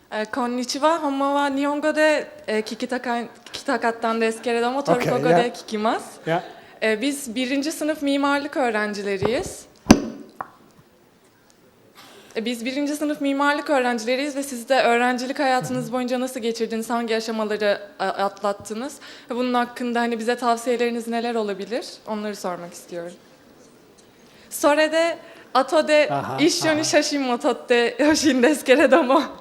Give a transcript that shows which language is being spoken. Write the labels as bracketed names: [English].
[Japanese] Konnichiwa, 本間は日本語で聞きたかったんですけれども、トルコ語 yeah. で聞きます。 Yeah. [Turkish] Biz birinci sınıf mimarlık öğrencileriyiz. Biz birinci sınıf mimarlık öğrencileriyiz ve siz de öğrencilik hayatınız boyunca nasıl geçirdiniz, hangi aşamaları atlattınız? Ve bunun hakkında hani bize tavsiyeleriniz neler olabilir? Onları sormak istiyorum. [Japanese] それで後で一緒に写真も撮ってほしいんですけれども。